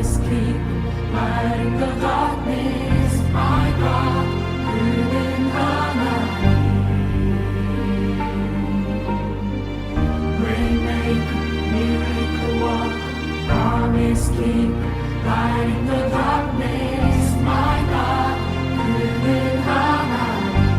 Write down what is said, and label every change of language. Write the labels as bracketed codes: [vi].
[en] keep light in the darkness. My God, [ko] 그는 하나님. [en] Waymaker, miracle worker, promise keeper, light in the darkness. My God, [ko] 그는 하나님.